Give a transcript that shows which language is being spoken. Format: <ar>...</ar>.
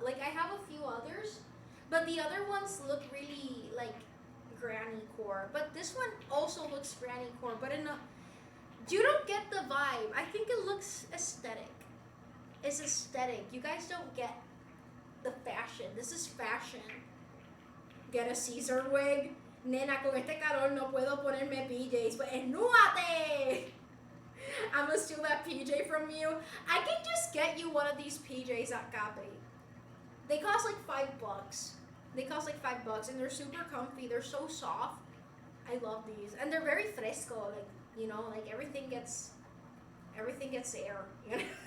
<en>Like I have a few others, but the other ones look really like granny core. But this one also looks granny core, but in a. You don't get the vibe. I think it looks aesthetic. It's aesthetic. You guys don't get the fashion. This is fashion. Get a Caesar wig.</en> <es>Nena, con este calor no puedo ponerme PJs.</es> <en>But enúate! I'm gonna steal that PJ from you. I can just get you one of these PJs at Capri. They cost like $5. They cost like $5 and they're super comfy. They're so soft. I love these. And they're very fresco. Like, you know, like everything gets air. You know?</en>